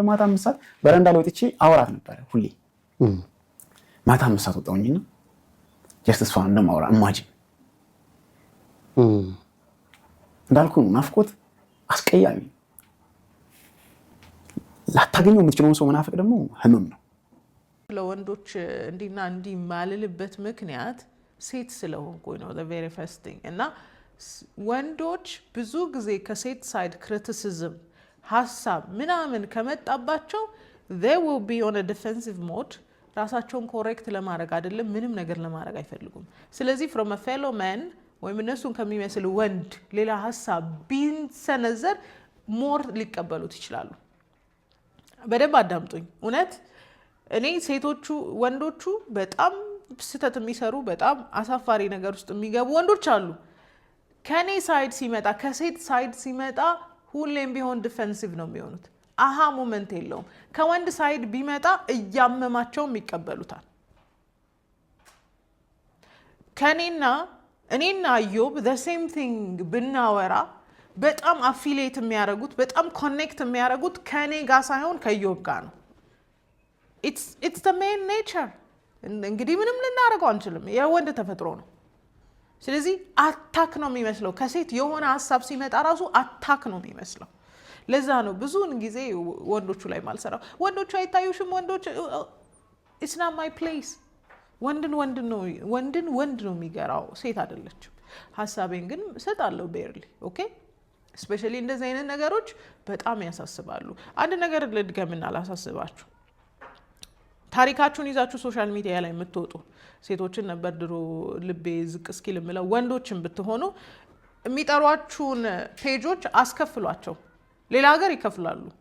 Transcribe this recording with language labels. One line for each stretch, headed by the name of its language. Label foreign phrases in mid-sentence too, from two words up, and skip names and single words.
Amharic: ማታ 5 ሰዓት በረንዳ ላይ ወጥቼ አወራት ነበረ ሁሌ። ማታ 5 ሰዓት ወጣሁኝና ጀስት እሷን እንደማወራ ኢማጂን እንዳልኩ ናፍቆት አስቀያሚ። ላታገኘው የምትችለውን ሰው መናፈቅ ደግሞ ህመም ነው። ለወንዶች እንዲና እንዲህ ማልልበት ምክንያት ሴት ስለሆንኩኝ ነው።
English: the very first thing
Amharic: እና ወንዶች ብዙ ጊዜ ከሴት ሳይድ ክሪቲሲዝም ሀሳብ ምናምን ከመጣባቸው
English: they will be on a defensive mode
Amharic: ራሳቸውን ኮሬክት ለማድረግ አይደለም ምንም ነገር ለማድረግ አይፈልጉም። ስለዚህ
English: from a fellow man
Amharic: ወይም እነሱን ከሚመስል ወንድ ሌላ ሀሳብ ቢሰነዘር ሞር ሊቀበሉት ይችላሉ። በደንብ አዳምጡኝ። እውነት እኔ ሴቶቹ ወንዶቹ በጣም ስህተት የሚሰሩ በጣም አሳፋሪ ነገር ውስጥ የሚገቡ ወንዶች አሉ። ከኔ ሳይድ ሲመጣ ከሴት ሳይድ ሲመጣ ሁሌም ቢሆን ዲፌንሲቭ ነው የሚሆኑት።
English: aha moment
Amharic: የለውም። ከወንድ ሳይድ ቢመጣ እያመማቸውም ይቀበሉታል። እኔና ኢዮብ
English: the same thing
Amharic: ብናወራ በጣም አፊሊየት የሚያደርጉት በጣም ኮኔክት የሚያደርጉት ከኔ ጋር ሳይሆን ከኢዮብ ጋር ነው።
English: it's the main nature
Amharic: እንግዲህ ምንም ልናደርገው አንችልም። የወንድ ተፈጥሮ ነው። ስለዚህ አታክ ነው የሚመስለው። ከሴት የሆነ ሀሳብ ሲመጣ ራሱ አታክ ነው የሚመስለው። ለዛ ነው ብዙውን ጊዜ ወንዶቹ ላይ ማልሰራው። ወንዶቹ አይታዩሽም? ወንዶች
English: it's not my place።
Amharic: ወንድን ወንድ ነው የሚገራው፣ ሴት አይደለችም። ሀሳቤን ግን እሰጣለሁ ቤርሊ። ኦኬ ስፔሻሊ እንደዚህ አይነት ነገሮች በጣም ያሳስባሉ። አንድ ነገር ልድገምና ላሳስባችሁ። ታሪካችሁን ይዛችሁ
English: social media
Amharic: ላይ የምትወጡ ሴቶችን ነበር ድሮ ልቤ ዝቅ እስኪል የምለው። ወንዶችን ብትሆኑ የሚጠሯችሁን ፔጆች አስከፍሏቸው። ሌላ ሀገር ይከፍላሉ።